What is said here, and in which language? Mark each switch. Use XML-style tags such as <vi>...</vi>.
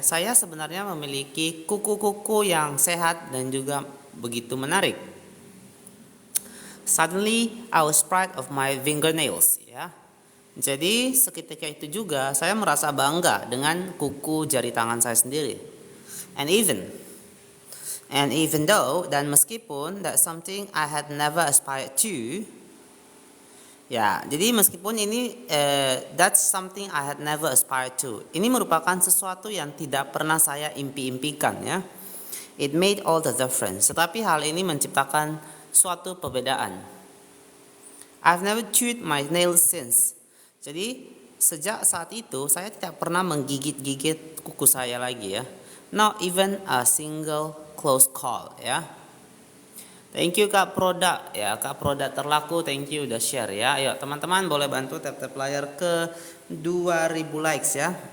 <id>Saya sebenarnya memiliki kuku-kuku yang sehat dan juga begitu menarik.</id> <en>Suddenly, I was proud of my fingernails, ya.</en> <id>Jadi seketika itu juga saya merasa bangga dengan kuku jari tangan saya sendiri.</id> <en>And even though,</en> <id>dan meskipun</id> <en>that's something I had never aspired to, ya,</en> <id>jadi meskipun ini</id> <en>that's something I had never aspired to.</en> <id>Ini merupakan sesuatu yang tidak pernah saya impi-impikan, ya.</id> <en>It made all the difference.</en> <id>Tetapi hal ini menciptakan suatu perbedaan.</id> <en>I've never chewed my nails since.</en> <id>Jadi sejak saat itu saya tidak pernah menggigit-gigit kuku saya lagi, ya.</id> <en>Not even a single close call, ya. Thank you Kak Produk, ya.</en> <id>Kak Produk terlaku,</id> <en>thank you</en> <id>udah share, ya. Ayo teman-teman boleh bantu tap-tap layar ke 2000 likes, ya.</id>